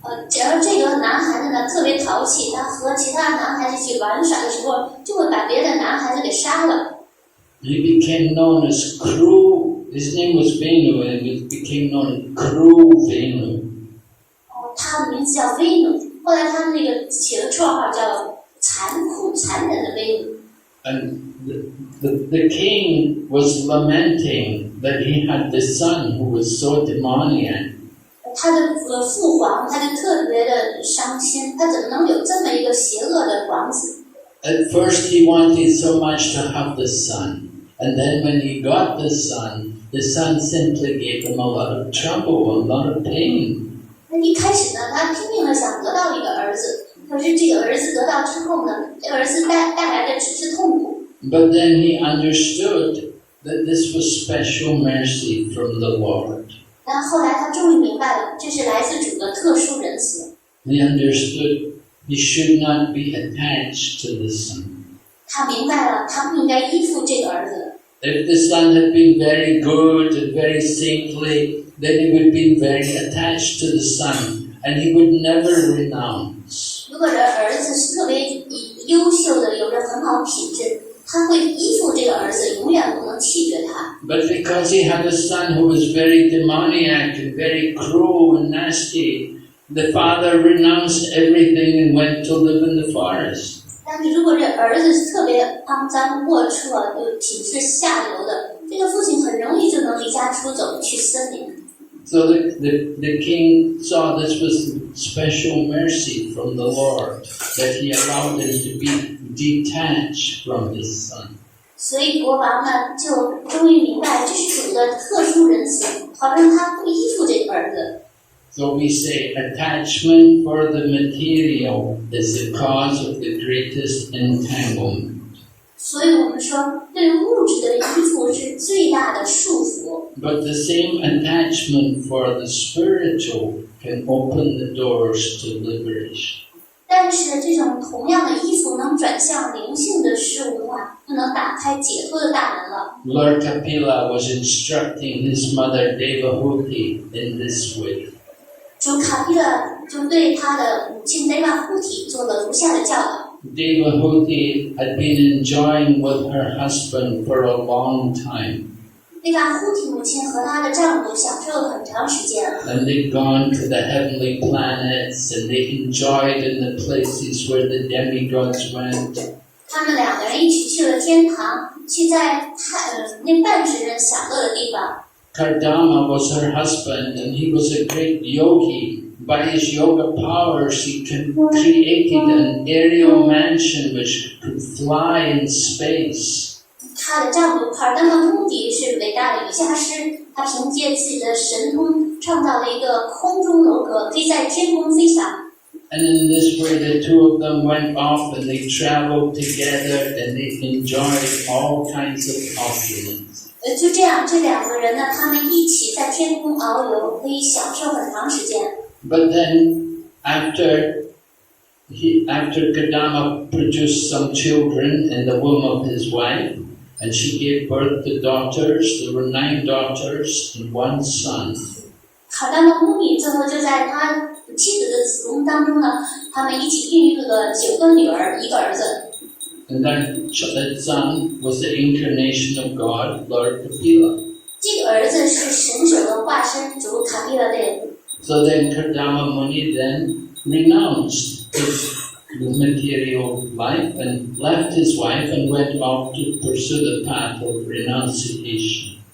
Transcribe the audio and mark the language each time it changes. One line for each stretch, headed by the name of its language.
Chinese: 只要这个男孩子呢特别淘气，他和其他男孩子一起玩耍的时候，就会把别的男孩子给杀了。
English: He became known as Cruel. His name was Venu, and he became known as Cruel Venu.
Chinese: 他的名字叫威努，后来他那个起了绰号叫残酷、残忍的威努。
English: And the king was lamenting that he had this son who was so demoniac.
Chinese: 他的父皇他就特别的伤心，他怎么能有这么一个邪恶的王子？
English: At first he wanted so much to have the son, and then when he got the son simply gave him a lot of trouble, a lot of pain.
Chinese: 那一开始呢，他拼命的想得到一个儿子，可是这个儿子得到之后呢，这个儿子带来的只是痛苦。
English: But then he understood that this was special mercy from the Lord.
Chinese: 但后来他终于明白了，这是来自主的特殊仁慈。
English: He understood he should not be attached to the son.
Chinese: 他明白了，他不应该依附这个儿子。
English: If the son had been very good and very saintly, then he would be very attached to the son, and he would never renounce.
Chinese: 如果这儿子是特别优秀的，有着很好品质，他会依附这个儿子，永远不能弃绝他。
English: But because he had a son who was very demoniac and very cruel and nasty, the father renounced everything and went to live in the forest.
Chinese: 但是如果这儿子是特别肮脏龌龊，就品质下流的，这个父亲很容易就能离家出走去森林。
English: So the king saw this was special mercy from the Lord, that he allowed him to be detached from his son.
Chinese: 所以国王呢，就终于明白这是主的特殊仁慈，好让他不依附这个儿子。
English: So we say attachment for the material is the cause of the greatest entanglement.
Chinese: 所以我们说，对物质的依附是最大的束缚。
English: But the same attachment for the spiritual can open the doors to liberation.
Chinese: 但是这种同样的依附能转向灵性的事物的话，就能打开解脱的大门了。
English: Lord Kapila was instructing his mother Devahuti in this way.
Chinese: 主卡皮勒就对他的母亲 Devahuti 做了如下的教导。
English: Devahuti had been enjoying with her husband for a long time.
Chinese: Devahuti 母亲和她的丈夫享受了很长时间。
English: And they'd gone to the heavenly planets and they enjoyed in the places where the demigods went.
Chinese: 他们两个人一起去了天堂，去在那半神人享乐的地方。
English: Kardama was her husband and he was a great yogi. By his yoga powers he created an aerial mansion which could fly in space.
Chinese: 她的丈夫卡尔丹的目的是伟大的瑜伽师，他凭借自己的神通创造了一个空中楼阁，可以在天空飞翔。
English: And in this way the two of them went off and they traveled together and they enjoyed all kinds of opulence.
Chinese: 就这样，这两个人呢，他们一起在天空遨游，可以享受很长时间。
English: But then, after Kadama produced some children in the womb of his wife, and she gave birth to daughters, there were 9 daughters and 1 son.
Chinese: 卡达玛穆尼最后就在他妻子的子宫当中呢，他们一起孕育了9个女儿，1个儿子。
English: And that son was the incarnation of God, Lord Kapila.
Chinese: 这个儿子是神手的化身，主卡皮拉勒。
English: So then Kardama Muni then renounced his material life and left his wife and went off to pursue the path of renunciation.